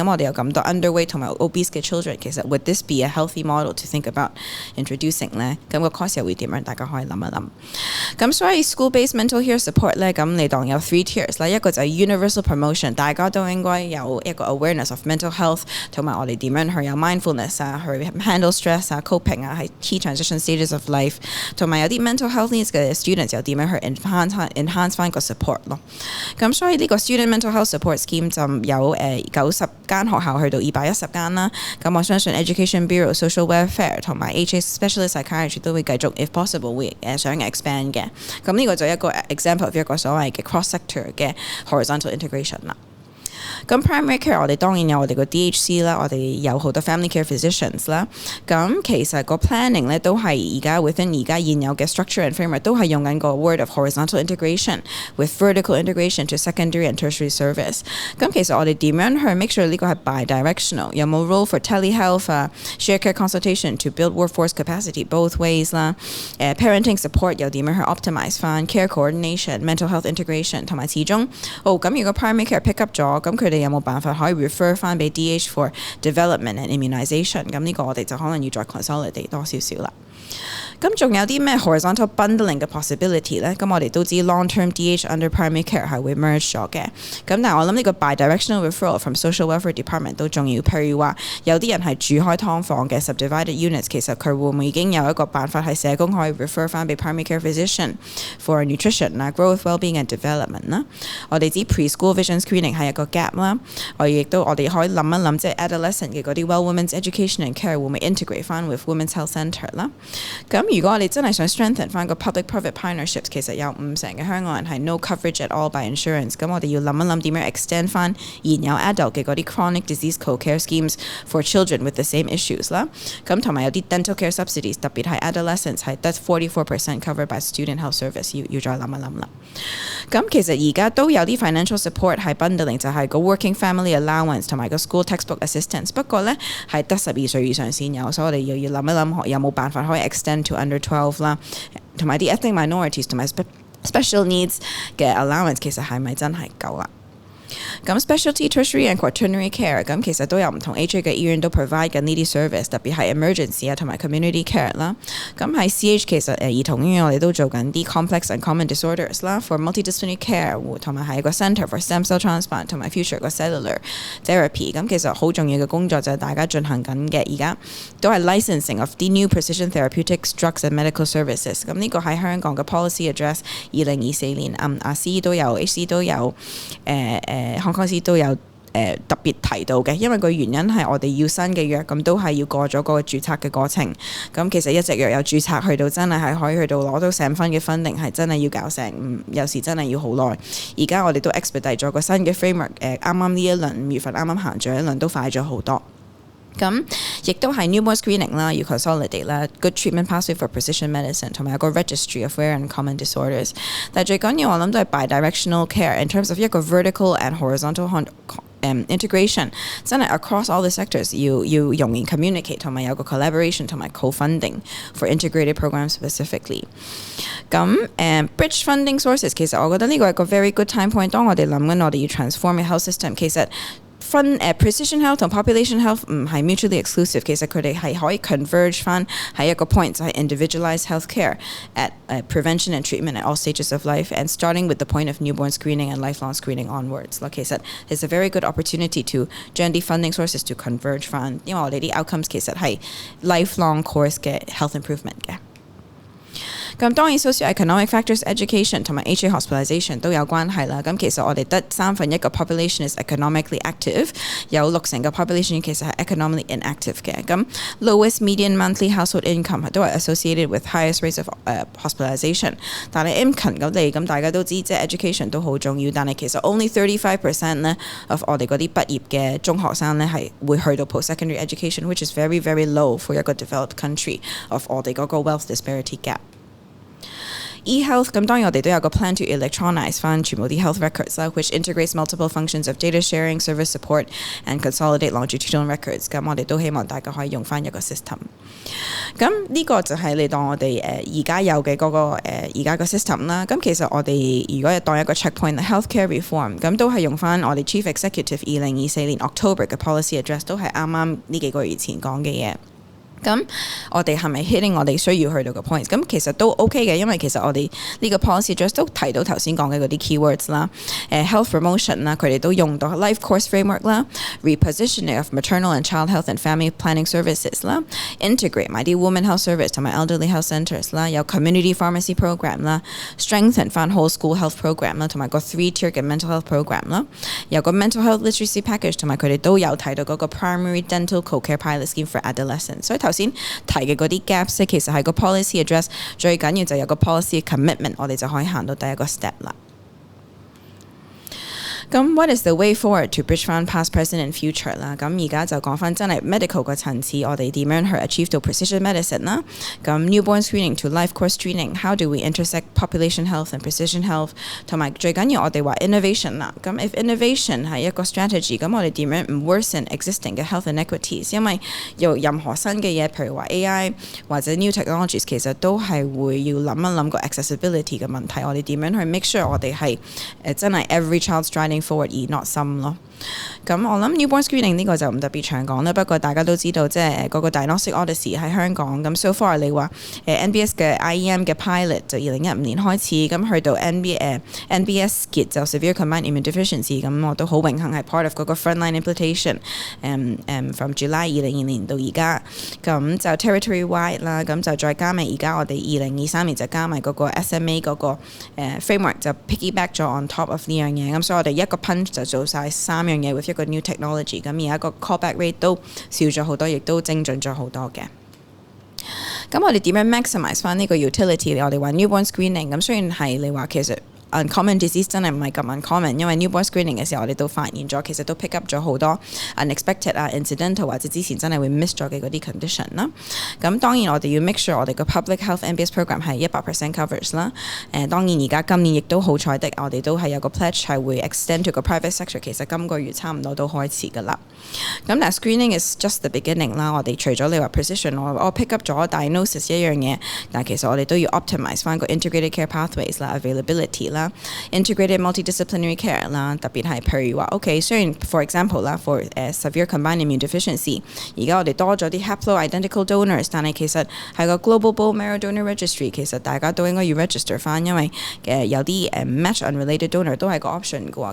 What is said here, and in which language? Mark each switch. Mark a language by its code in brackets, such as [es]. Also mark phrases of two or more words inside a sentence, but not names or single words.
[yue] 咁我哋有咁多 underweight 同埋 obese 嘅 children， 其實 [en] would this be a healthy model to think about introducing [yue] 呢？咁個 cost 又會點樣？大家可以諗一諗。咁所以 [en] school-based mental health support [yue] 咧，咁你當有 3 tiers 啦，一個就係 [en] universal promotion， [yue] 大家都應該有一個 [en] awareness of mental health， [yue] 同埋我哋點樣去有 mindfulness 啊，去 [en] handle stress [yue] 啊 ，coping 啊，喺 [en] key transition stages of life， [yue] 同埋有啲 [en] mental health needs [yue] 嘅 students 又點樣去 enhance 翻個 support 咯。咁所以呢個 [en] student mental health support scheme [yue] 就有90間學校去到210間啦。咁我相信 Education Bureau、Social Welfare 同埋 HA Specialist Psychiatry 都會繼續 [en] if possible [yue] 會想 expand 嘅。咁呢個就一個 [en] example of [yue] 一個所謂嘅 [en] cross sector [yue] 嘅 [en] horizontal integration [yue] 啦。咁 [en] primary care [yue] 我哋當然有我哋個 DHC 啦，我哋有好多 [en] family care physicians [yue] 啦。咁其實個 planning 咧都係而家 within 而家現有嘅 [en] structure and framework [yue] 都係用緊個 [en] word of horizontal integration with vertical integration to secondary and tertiary service。 [yue] 咁其實我哋點樣去 [en] make sure [yue] 呢個係 bi-directional， 有冇 [en] role for telehealth [yue] 啊 [en] share care consultation to build workforce capacity both ways [yue] 啦。 [en] parenting support [yue] 又點樣去 optimize 翻 [en] care coordination mental health integration， [yue] 同埋始終咁如果 [en] primary care pick up [yue] 咗，咁佢哋有冇辦法可以 refer 翻俾 [en] DH for development and immunization？ [yue] 咁呢個我哋就可能要再 consolidate 多少少啦。咁仲有啲咩 [en] horizontal bundling [yue] 嘅 possibility 咧？咁我哋都知 [en] long-term DH under primary care [yue] 係會 merge 咗嘅。咁但係我諗呢個 [en] bi-directional referral from social welfare department [yue] 都重要。譬如話有啲人係住開劏房嘅 [en] subdivided units， [yue] 其實佢會唔會已經有一個辦法係社工可以 refer 翻俾 [en] primary care physician for nutrition [yue] 啊 [en] growth well-being and development [yue] 啦。我哋知 [en] preschool vision screening [yue] 係一個 gap 啦。我哋可以諗一諗，即係 adolescent 嘅嗰啲 [en] well women's education and care [yue] 會唔會 integrate 翻 [en] with women's health centre [yue] 啦。咁如果我哋真係想 strengthen 翻個 [en] public-private partnerships， [yue] 其實有50%嘅香港人係 [en] no coverage at all by insurance。 [yue] 咁我哋要諗一諗點樣 extend 翻現有 adult 嘅嗰啲 [en] chronic disease co-care schemes for children with the same issues [yue] 啦。咁同埋有啲 [en] dental care subsidies， [yue] 特別係 adolescents 係得 44% [en] covered by student health service， [yue] 要再諗一諗啦。咁其實而家都有啲 [en] financial support [yue] 係 bundling， 就係個 [en] working family allowance [yue] 同埋個 [en] school textbook assistance。 [yue] 不過咧係得12歲以上先有，所以我哋又要諗一諗有冇辦法可以 [en] extend to under 12 [yue] 啦，同埋啲 [en] ethnic minorities [yue] 同埋 [en] special needs [yue] 嘅 allowance 其實係咪真係夠啦？咁 [en] specialty tertiary and quaternary care [yue] 咁其實都有唔同 HA 嘅醫院都 provide 緊呢啲 service， 特別係 emergency 啊同埋 [en] community care [yue] 啦。咁喺 CH 其實兒童醫院我哋都做緊啲 [en] complex and common disorders [yue] 啦 [en] for multidisciplinary care， [yue] 同埋係一個 [en] centre for stem cell transplant [yue] 同埋 future 個 [en] cellular therapy。 [yue] 咁其實好重要嘅工作就係大家進行緊嘅，而家都係 [en] licensing of the new precision therapeutics drugs and medical services。 [yue] 咁呢個喺香港嘅 [en] policy address [yue] 2024年CE 都有 HC 都有康康師都有特別提到嘅，因為個原因係我哋要新嘅藥，咁都係要過咗嗰個註冊嘅過程。咁其實一隻藥有註冊去到真係可以去到攞到成分嘅funding，係真係要搞成有時真係要好耐。而家我哋都 expedite 咗個新嘅 framework， 啱啱呢一輪5月份啱啱行咗一輪都快咗好多。咁亦都係 [en] newborn screening [yue] 啦，要 consolidate 啦 ， [en] good treatment pathway for precision medicine， [yue] 同埋有個 [en] registry of rare and common disorders。 [yue] 但係最緊要我諗都係 [en] bidirectional care in terms of [yue] 一個 [en] vertical and horizontal integration， [yue] 真係 [en] across all the sectors [yue] 要容易 communicate， 同埋有個 collaboration 同埋 [en] co-funding for integrated programs specifically。 [yue] 咁 [en] bridge funding sources [yue] 其實我覺得呢個係個 [en] very good time point。 [yue] 當我哋諗緊我哋要 transform 嘅 [en] health system， [yue] 其實 [en] precision health [yue] 同 [en] population health [yue] 唔係 [en] mutually exclusive， [yue] 其實佢哋係可以 [en] converge [yue] 翻喺一個 [en] point 就係 individualized healthcare at prevention and treatment at all stages of life and starting with the point of newborn screening and lifelong screening onwards。 [yue] 其實 [en] it's a very good opportunity to [yue] 將啲 [en] funding sources to converge [yue] 翻，因為我哋啲 outcomes 其實係 [en] lifelong course [yue] 嘅 [en] health improvement [yue] 嘅。咁當然 [en] socio-economic factors education [yue] 同埋 [en] HA hospitalization [yue] 都有關係啦。咁其實我哋得1/3嘅 [en] population is economically active， [yue] 有60%嘅 population 其實係 [en] economically inactive [yue] 嘅。咁 [en] lowest median monthly household income [yue] 都係 [en] associated with highest rates of hospitalization。 [yue] 但係 income 咁大家都知即係 education 都好重要，但係其實 [en] only 35% [yue] 咧 of 我哋嗰啲畢業嘅中學生咧係會去到 [en] post-secondary education，which is very very low for [yue] 一個 [en] developed country of [yue] 我哋嗰個 [en] wealth disparity gap。 [yue] e-health 咁當然我哋都有個 [en] plan to electronize [yue] 翻全部啲 [en] health records [yue] 啦 ， [en] which integrates multiple functions of data sharing, service support and consolidate longitudinal records。 [yue] 咁我哋都希望大家可以用翻一個 system。咁呢個就係你當我哋而家有嘅嗰個而家個 system 啦。咁其實我哋如果當一個 [en] checkpoint healthcare reform， [yue] 咁都係用翻我哋 Chief Executive 2024年 October 嘅 [en] policy address， [yue] 都係啱啱呢幾個月前講嘅嘢。咁我哋係咪 hitting 我哋需要去到嘅 points？咁其實都 OK 嘅，因為其實我哋呢個 [en] policy just [yue] 都提到頭先講嘅嗰啲 keywords 啦， [en] health promotion [yue] 啦，佢哋都用到 [en] life course framework [yue] 啦 ， [en] repositioning of maternal and child health and family planning services [yue] 啦 ，integrate 埋啲 [en] women health service [yue] 同埋 [en] elderly health centres [yue] 啦，有 [en] community pharmacy program [yue] 啦 ，strengthen 翻 [en] whole school health program [yue] 啦，同埋個 3-tier 嘅 [en] mental health program [yue] 啦，有個 [en] mental health literacy package， [yue] 同埋佢哋都有提到嗰個 [en] primary dental co-care pilot scheme for adolescents。 [yue] 所以頭先提嘅嗰啲 gaps 其實係個 [en] policy address， [yue] 最緊要就有個 [en] policy commitment， [yue] 我哋就可以行到第一個 step 啦。 [en] 咁 what is the way forward to bridge 翻 past, present and future 啦？ [yue] 咁而家就講翻真係 medical 個層次，我哋點樣去 achieve 到 [en] precision medicine [yue] 啦？ [en] 咁 newborn screening to life course screening，how do we intersect population health and precision health？ [yue] 同埋最緊要我哋話 innovation 啦。咁 [en] if innovation [yue] 係一個 strategy， 咁我哋點樣唔 [en] worsen existing [yue] 嘅 [en] health inequities？ [yue] 因為有任何新嘅嘢，譬如話 AI 或者 [en] new technologies， [yue] 其實都係會要諗一諗個 accessibility 嘅問題。我哋點樣去 [en] make sure [yue] 我哋係真係 [en] every child striding forward [yue] 而 [en] not some [yue] 咯。咁我諗 [en] newborn screening [yue] 呢個就唔特別長講啦，不過大家都知道即係嗰個 [en] diagnostic odyssey [yue] 喺香港咁 [en] so far [yue] 你話NBS 嘅 IEM 嘅 pilot 就2015年開始，咁去到 NBS 結就 [en] severe combined immune deficiency， [yue] 咁我都好榮幸係 [en] part of [yue] 嗰個 [en] frontline implementation from July [yue] 2022 年到而家，咁就 [en] territory wide [yue] 啦，咁就再加埋而家我哋2023年就加埋嗰個 SMA 嗰個framework 就 piggyback 咗 [en] on top of [yue] 呢樣嘢，咁所以我哋一個 punch 就做晒3樣嘢 with 一個 [en] new technology， [yue] 咁而家個 [en] callback rate [yue] 都少咗好多，亦都精準咗好多嘅。咁我哋點樣 maximize 翻呢個 utility？我哋話 [en] newborn screening， [yue] 咁雖然係你話其實 [en] uncommon disease [yue] 真係唔係咁 uncommon， 因為 [en] newborn screening [yue] 嘅時候我哋都發現咗，其實都 [en] pick up [yue] 咗好多 [en] unexpected incidental [yue] 或者之前真係會 miss 咗嘅嗰啲 condition 啦。咁當然我哋要 [en] make sure [yue] 我哋個 [en] public health NBS program [yue] 係 [en] 100% coverage [yue] 啦。當然而家今年亦都好彩的，我哋都係有個 pledge 係會 [en] extend to [yue] 個 [en] private sector， [yue] 其實今個月差唔多都開始㗎啦。咁但係 [en] screening is just the beginning [yue] 啦。我哋除咗你話 precision， 我 [en] pick up [yue] 咗 diagnosis 一樣嘢，但係其實我哋都要 optimize 翻個 [en] integrated care pathways [yue] 啦 ，availability 啦。 [en] integrated multidisciplinary care [yue] 啦，特別係譬如話 OK， 雖然 [en] for example [yue] 啦 [en] for severe combined immune deficiency， [yue] 而家我哋多咗啲 [en] haplo-identical donors， [yue] 但係其實係個 [en] global bone marrow donor registry， [yue] 其實大家都應該要 register 翻，因為有啲 [en] match unrelated donor [yue] 都係個 option 嘅喎。